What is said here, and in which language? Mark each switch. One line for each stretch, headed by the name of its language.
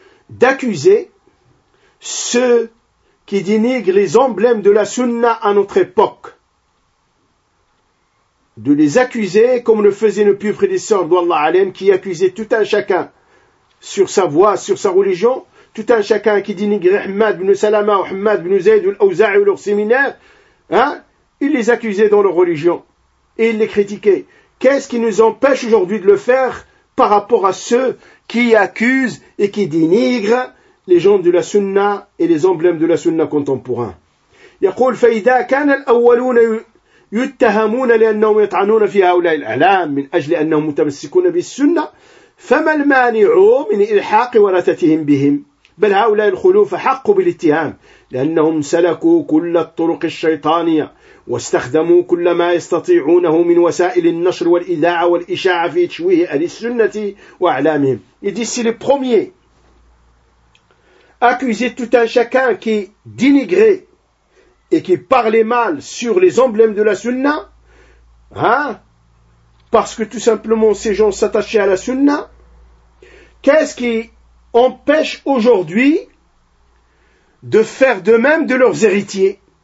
French: d'accuser ceux qui dénigrent les emblèmes de la sunna à notre époque, de les accuser comme le faisait nos pieux prédécesseurs d'Allah Alain, qui accusait tout un chacun sur sa voie, sur sa religion, tout un chacun qui dénigrait Hamad ibn Salama ou Hamad ibn Zayd ou l'Auza'i ou leur séminaire, il les accusait dans leur religion et il les critiquait. Qu'est-ce qui nous empêche aujourd'hui de le faire par rapport à ceux qui accuse et qui dénigre les gens de la sunna et les emblèmes de la sunna contemporains.
Arabic: يقول فإذا كان الأولون يتهمون لأنهم يطعنون في هؤلاء الأعلام من أجل أنهم متمسكون بالسنة فما المانع من إلحاق ورثتهم بهم بل هؤلاء الخلوف حق بالاتهام لأنهم سلكوا كل الطرق الشيطانية واستخدموا كل ما يستطيعونه من وسائل النشر والإذاعة والإشاعة في تشويه أهل السنة وأعلامهم.
French: Il dit, c'est le premier. Accuser tout un chacun qui dénigrait et qui parlait mal sur les emblèmes de la sunna, parce que tout simplement ces gens s'attachaient à la sunna, qu'est-ce qui empêche aujourd'hui de faire de même de leurs héritiers?